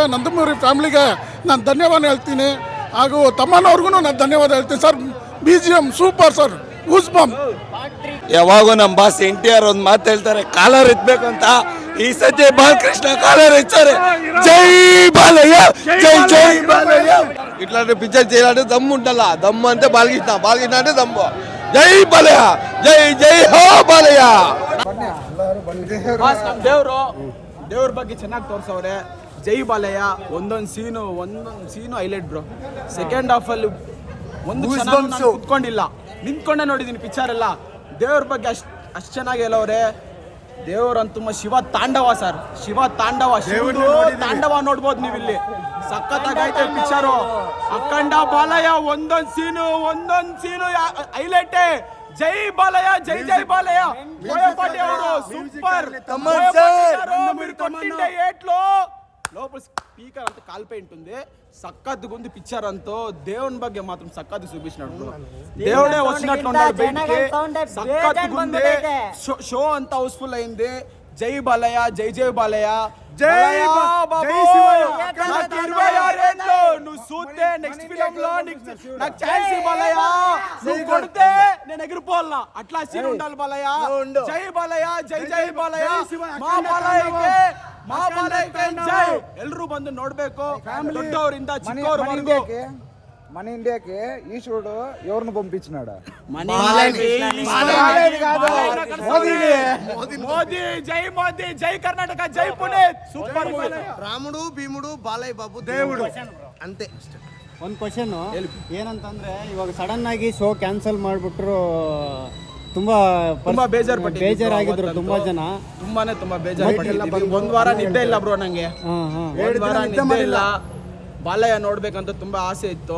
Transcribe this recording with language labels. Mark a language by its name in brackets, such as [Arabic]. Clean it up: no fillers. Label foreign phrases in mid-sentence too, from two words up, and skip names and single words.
[Kannada] ನಂದಮೂರಿ ಫ್ಯಾಮಿಲಿಗೆ ನಾನು ಧನ್ಯವಾದ ಹೇಳ್ತೀನಿ, ಹಾಗೂ ತಮ್ಮನವ್ರಿಗೂ ನಾನು ಧನ್ಯವಾದ ಹೇಳ್ತೀನಿ ಸರ್. BGM ಸೂಪರ್ ಸರ್, [English] goose bump. [Kannada] ಯಾವಾಗೂ ನಮ್ಮ ಬಾಸ್ NTR ಒಂದು ಮಾತು ಹೇಳ್ತಾರೆ, ಕಾಲರ್ ಎತ್ತಬೇಕು ಅಂತ. ಈ ಸತಿ ಬಾಲಕೃಷ್ಣ ಕಾಲರ್ ಎತ್ತಾರೆ. ಜೈ ಬಾಲಯ್ಯ, ಜೈ ಬಾಲಯ್ಯ. [Telugu] ಇట్లాంటి పిక్చర్ చేయాలంటే దమ్ము ఉండాల. దమ్ము అంటే బాలకృష్ణ అంటే దమ్ము. జై బాలయ్య, జై హో బాలయ్య. [Kannada] ದೇವ್ರ ಬಗ್ಗೆ ಚೆನ್ನಾಗಿ ತೋರ್ಸವ್ರೆ. ಜೈ ಬಾಲಯ್ಯ ಒಂದೊಂದು ಸೀನು ಹೈಲೈಟ್ ಬ್ರೋ. [English] second half [Kannada] ಅಲ್ಲಿ ಒಂದು ಕುತ್ಕೊಂಡಿಲ್ಲ, ನಿಂತ್ಕೊಂಡೆ ನೋಡಿದೀನಿ ಪಿಕ್ಚರ್ ಎಲ್ಲ. ದೇವ್ರ ಬಗ್ಗೆ ಅಷ್ಟು ಚೆನ್ನಾಗಿ ಹೇಳವ್ರೆ. ದೇವ್ರಂತೂ ಶಿವ ತಾಂಡವ ಸರ್, ಶಿವ ತಾಂಡವ, ತಾಂಡವ ನೋಡ್ಬೋದು ನೀವು ಇಲ್ಲಿ. ಸಖತ್ತಾಗೈತೆ ಪಿಕ್ಚರು. ಅಖಂಡ ಬಾಲಯ್ಯ ಒಂದೊಂದು ಸೀನು ಹೈಲೈಟೇ. ಜೈ ಬಾಲಯ್ಯ, ಜೈ ಬಾಲಯ್ಯ. ಬೋಯಪಾಟಿ ಅವರು ಸೂಪರ್. [Telugu] లోపల స్పీకర్ అంత కాల్పేంట్ ఉంది. సక్కత్తుగా ఉంది పిక్చర్ అంతా. దేవుని ಬಗ್ಗೆ మాత్రం సక్కత్తు చూపించినట్టు, దేవుడే వచ్చినట్లు ఉన్నాడు బయటికి. సక్కత్తుగా ఉంది. షో అంతా హౌస్ఫుల్ అయింది. జై బాలయ్య, జై బాలయ్య, జై నువ్వు చూస్తే [English] next film [Telugu] లో నాకు ఛాన్స్ బాలయ్య, నువ్వు కొడితే నేను ఎగిరిపోవాలా, అట్లా సీన్ ఉండాలి బాలయ్య. జై బాలయ్య, జై బాలయ్య. మా ಬಾಲಯ್ಯ ಜೈ. [Kannada] ಎಲ್ಲರೂ ಬಂದು ನೋಡ್ಬೇಕು, ದೊಡ್ಡವರಿಂದ ಚಿಕ್ಕವರವರೆಗೂ. [Telugu] మన ఇండియాకి ఈశ్వరుడు ఎవరిని పంపించినాడు? మోదీ. జై మోదీ, జై కర్ణాటక, జై పుణೆ. [English] super movie. [Kannada] ರಾಮುಡು ಭೀಮುಡು ಬಾಲಯ್ಯ ಬಾಬು దేవుడు ಅಂತೆ. ಒಂದು ಕ್ವಶನ್ ಏನಂತಂದ್ರೆ, ಇವಾಗ ಸಡನ್ ಆಗಿ [English] show cancel [Kannada] ಮಾಡ್ಬಿಟ್ರು, ತುಂಬಾ ಬೇಜಾರಾಗಿದ್ರು ತುಂಬಾ ಜನ. ತುಂಬಾ ಬೇಜಾರು. ಒಂದ್ ವಾರ ನಿದ್ದೆ ಇಲ್ಲ ಬ್ರೋ ನಂಗೆ. ಒಂದ್ ವಾರ ನಿದ್ದೆ ಇಲ್ಲ. ಬಾಲಯ್ಯ ನೋಡ್ಬೇಕಂತ ತುಂಬಾ ಆಸೆ ಇತ್ತು.